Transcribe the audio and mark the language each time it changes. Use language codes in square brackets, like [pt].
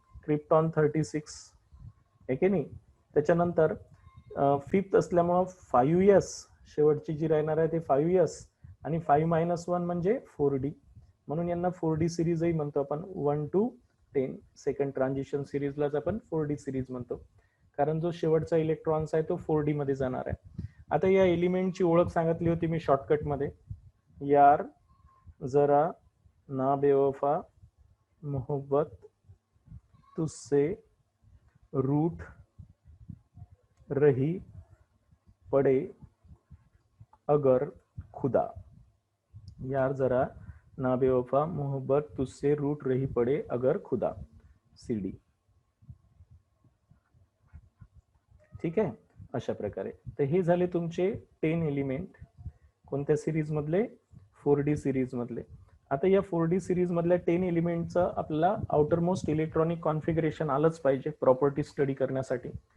[mr] Krypton 36 आहे की नाही. त्याच्यानंतर 5th असल्यामुळं 5s शेवटची जी राहणार आहे ते 5s आणि 5 - 1 म्हणजे 4D. म्हणून यांना 4D सिरीजही म्हणतो आपण. 1 to 10 सेकंड ट्रान्झिशन सिरीजलाच आपण 4D सिरीज म्हणतो, कारण जो शेवटचा इलेक्ट्रॉन्स आहे तो 4D मध्ये जाणार आहे. आता या एलिमेंटची ओळख सांगितली होती मी शॉर्टकट मध्ये. [hi] यार जरा ना बेवफा मोहब्बत तुझसे रूठ रही पड़े अगर खुदा. यार जरा ना बेवफा मोहब्बत तुझसे रूठ रही पड़े अगर खुदा, CD. [mr] ठीक आहे, अशा प्रकारे. तर हे झाले तुमचे 10 एलिमेंट कोणत्या सिरीज मधले, 4D सिरीज मधले. आता या 4D सिरीज मधल्या 10 एलिमेंटचं आपल्याला आउटर मोस्ट इलेक्ट्रॉनिक कॉन्फिगरेशन आलंच पाहिजे प्रॉपर्टी स्टडी करण्यासाठी.